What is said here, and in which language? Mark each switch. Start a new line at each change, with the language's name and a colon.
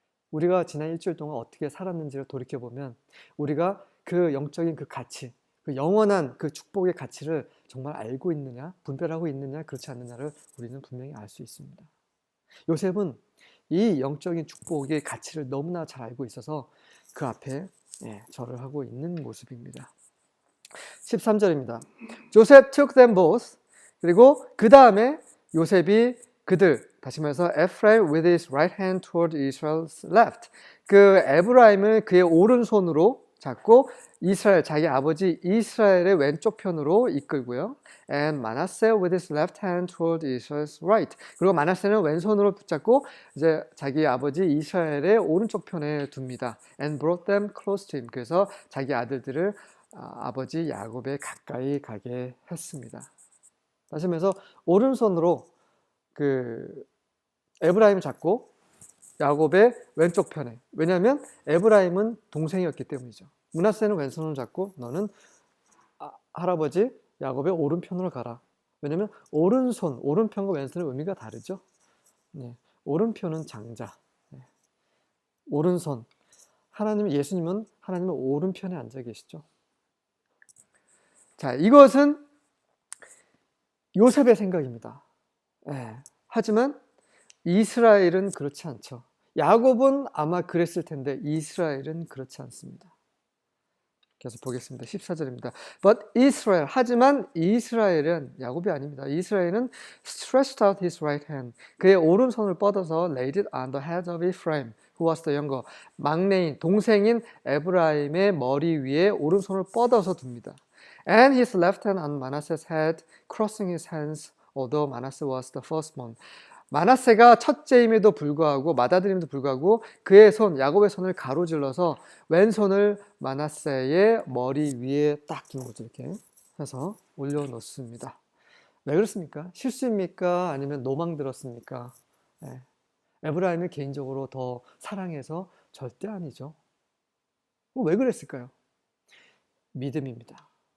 Korean: 우리가 지난 일주일 동안 어떻게 살았는지를 돌이켜보면 우리가 그 영적인 그 가치, 그 영원한 그 축복의 가치를 정말 알고 있느냐, 분별하고 있느냐, 그렇지 않느냐를 우리는 분명히 알 수 있습니다. 요셉은 이 영적인 축복의 가치를 너무나 잘 알고 있어서 그 앞에 절을 하고 있는 모습입니다. 13절입니다.
English: Joseph took them both.
Korean: 그리고 그 다음에 요셉이 그들, 다시 말해서
English: Ephraim with his right hand toward Israel's left.
Korean: 그 에브라임을 그의 오른손으로 잡고 이스라엘, 자기 아버지 이스라엘의 왼쪽 편으로 이끌고요.
English: And Manasseh with his left hand toward Israel's right.
Korean: 그리고 마나세는 왼손으로 붙잡고 이제 자기 아버지 이스라엘의 오른쪽 편에 둡니다.
English: And brought them close to him.
Korean: 그래서 자기 아들들을 아버지 야곱에 가까이 가게 했습니다. 다시 말해서 오른손으로 그 에브라임을 잡고 야곱의 왼쪽 편에. 왜냐하면 에브라임은 동생이었기 때문이죠. 므낫세는 왼손을 잡고 너는 할아버지 야곱의 오른편으로 가라. 왜냐하면 오른편과 왼손의 의미가 다르죠. 오른편은 장자, 오른손. 예수님은 하나님의 오른편에 앉아 계시죠. 자, 이것은 요셉의 생각입니다. 예. 하지만 이스라엘은 그렇지 않죠. 야곱은 아마 그랬을 텐데 이스라엘은 그렇지 않습니다. 계속 보겠습니다. 14절입니다.
English: But Israel,
Korean: 하지만 이스라엘은, 야곱이 아닙니다. 이스라엘은
English: stretched out his right hand.
Korean: 그의 오른손을 뻗어서
English: laid it on the head of Ephraim, who was the younger.
Korean: 막내인, 동생인 에브라임의 머리 위에 오른손을 뻗어서 둡니다.
English: And his left hand on Manasseh's head, crossing his hands, although Manasseh was the firstborn.
Korean: 마나세가 첫째임에도 불구하고 맏아들임에도 불구하고 그의 손, 야곱의 손을 가로질러서 왼손을 마나세의 머리 위에 딱 두는 거죠. 이렇게 해서 올려놓습니다. 왜 그렇습니까? 실수입니까? 아니면 노망 들었습니까? 네. 에브라임을 개인적으로 더 사랑해서 절대 아니죠. 왜 그랬을까요? 믿음입니다.